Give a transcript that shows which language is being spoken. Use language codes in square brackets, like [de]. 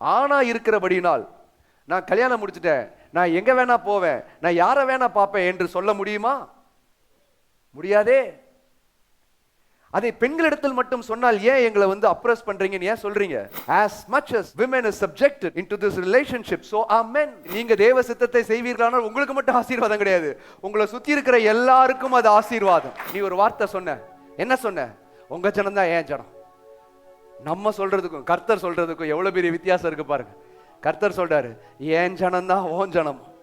[ta] ஆணா இருக்கிறபடினால் நான் கல்யாணம் முடிச்சுட்டேன், நான் எங்க வேணா போவேன், நான் யாரை வேணா பார்ப்பேன் என்று சொல்ல முடியுமா? முடியாதே. அதை பெண்களிடத்தில் மட்டும் சொன்னால் ஏன் எங்களை அப்ரஸ் பண்றீங்கன்னு ஏன் சொல்றீங்க? [en] as much as women is subjected into this relationship, so are men. [ta] நீங்க தேவ சித்தத்தை செய்வீர்களானால் உங்களுக்கு மட்டும் ஆசீர்வாதம் கிடையாது, உங்களை சுத்தி இருக்கிற எல்லாருக்கும் அது ஆசீர்வாதம். நீ ஒரு வார்த்தை சொன்ன, என்ன சொன்ன? உங்க ஜனம் தான் ஏன் ஜனம். நம்ம சொல்றதுக்கும் கர்த்தர் சொல்றதுக்கும் எவ்வளவு பெரிய வித்தியாசம் இருக்கு பாருங்க. கர்த்தர் சொல்றாரு, ஏன் ஜனம் தான் ஓன் ஜனம்.